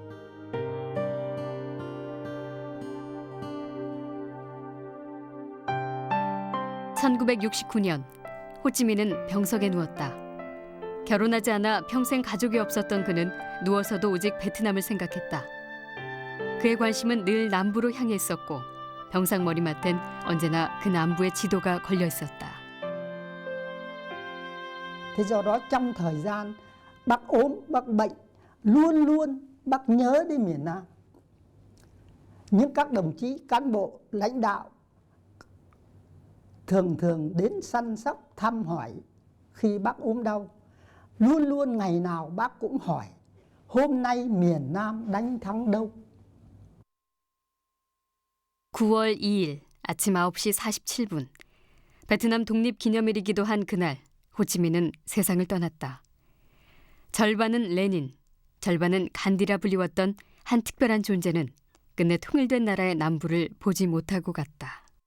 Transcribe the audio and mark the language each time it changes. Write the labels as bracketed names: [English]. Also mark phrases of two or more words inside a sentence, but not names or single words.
[Korean] (1969년) 호찌민은 병석에 누웠다. 결혼하지 않아 평생 가족이 없었던 그는 누워서도 오직 베트남을 생각했다. 그의 관심은 늘 남부로 향해 있었고 병상 머리맡엔 언제나 그 남부의 지도가 걸려 있었다. [Vietnamese] Thế do đó trong thời gian bác ốm, bác bệnh, luôn luôn bác nhớ đến miền Nam. Nhưng các đồng chí cán bộ, lãnh đạo thường thường đến săn sóc, thăm hỏi khi bác ốm đau. Luôn luôn ngày nào bác cũng hỏi, hôm nay miền Nam đánh thắng đâu? [Korean] 9월 2일 아침 9시 47분. 베트남 독립기념일이기도 한 그날 호찌민은 세상을 떠났다. 절반은 레닌, 절반은 간디라 불리웠던 한 특별한 존재는 끝내 통일된 나라의 남부를 보지 못하고 갔다.